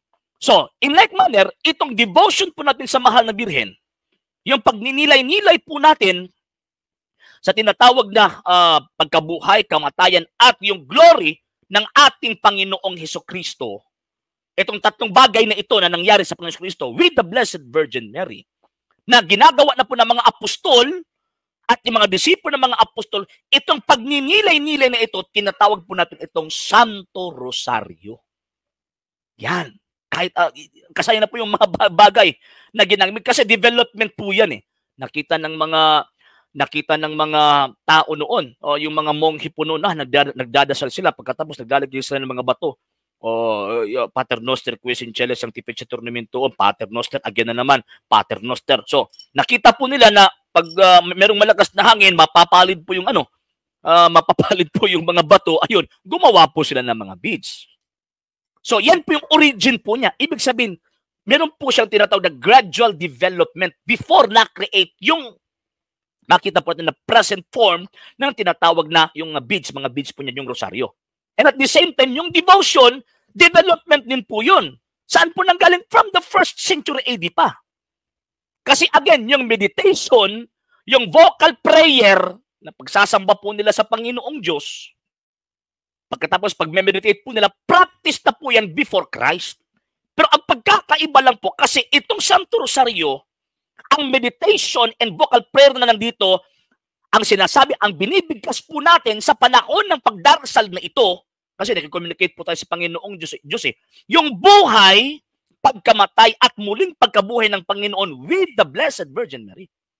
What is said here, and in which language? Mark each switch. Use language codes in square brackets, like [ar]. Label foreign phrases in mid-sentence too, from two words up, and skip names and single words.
[en] So, in like manner, [tl] itong devotion po natin sa mahal na Birhen, yung pagninilay-nilay po natin sa tinatawag na pagkabuhay, kamatayan, at yung glory ng ating Panginoong Hesukristo, itong tatlong bagay na ito na nangyari sa Panginoong Hesukristo [en] with the Blessed Virgin Mary, [tl] na ginagawa na po ng mga apostol at yung mga disipulo ng mga apostol, itong pagninilay-nilay na ito, tinatawag po natin itong Santo Rosario. Yan. Kahit kasaya na po yung mga bagay na ginamit kasi development po yan eh. Nakita ng mga tao noon, o yung mga monghe po noon, nagdadasal sila, pagkatapos naglalagay sila ng mga bato. [la] Pater Noster, Quies in Celes, Sanctifice Tournamento, Pater Noster, [tl] again na naman, [la] Pater Noster. [tl] So, nakita po nila na pag merong malakas na hangin, mapapalid po yung mapapalid po yung mga bato, ayun, gumawa po sila ng mga beads. So, yan po yung origin po niya. Ibig sabihin, meron po siyang tinatawag na [en] gradual development [tl] before na-create yung makita po natin na [en] present form [tl] ng tinatawag na yung mga beads po niya, yung rosaryo. [en] And at the same time, [tl] yung devotion, development din po yun. Saan po nanggaling? [en] From the 1st century AD pa. [tl] Kasi again, yung meditation, yung [en] vocal prayer, [tl] na pagsasamba po nila sa Panginoong Diyos, pagkatapos pag-meditate po nila, practice na po yan before Christ. Pero ang pagkakaiba lang po, kasi itong Santo Rosario, ang [en] meditation and vocal prayer [tl] na nandito, ang sinasabi, ang binibigkas po natin sa panahon ng pagdarasal na ito, kasi nag-communicate po tayo sa Panginoong Diyos eh, yung buhay, pagkamatay at muling pagkabuhay ng Panginoon [en] with the Blessed Virgin Mary.